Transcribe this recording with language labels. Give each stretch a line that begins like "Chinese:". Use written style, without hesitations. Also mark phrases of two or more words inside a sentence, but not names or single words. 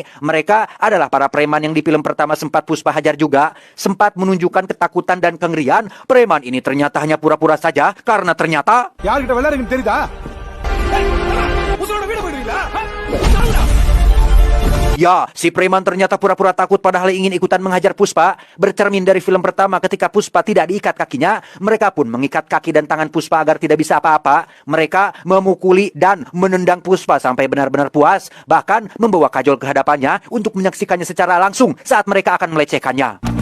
Indonesian: Mereka adalah para preman yang di film pertama sempat Puspa hajar juga. Sempat menunjukkan ketakutan dan kengerian. Preman ini ternyata hanya pura-pura saja, karena ternyata...
Tamil: யார்கிட்ட விளையாடுறீங்கன்னு தெரியுதா?
Indonesian: Ya, si preman ternyata pura-pura takut padahal ingin ikutan menghajar Puspa. Bercermin dari film pertama ketika Puspa tidak diikat kakinya, mereka pun mengikat kaki dan tangan Puspa agar tidak bisa apa-apa. Mereka memukuli dan menendang Puspa sampai benar-benar puas, bahkan membawa Kajol ke hadapannya untuk menyaksikannya secara langsung saat mereka akan melecehkannya.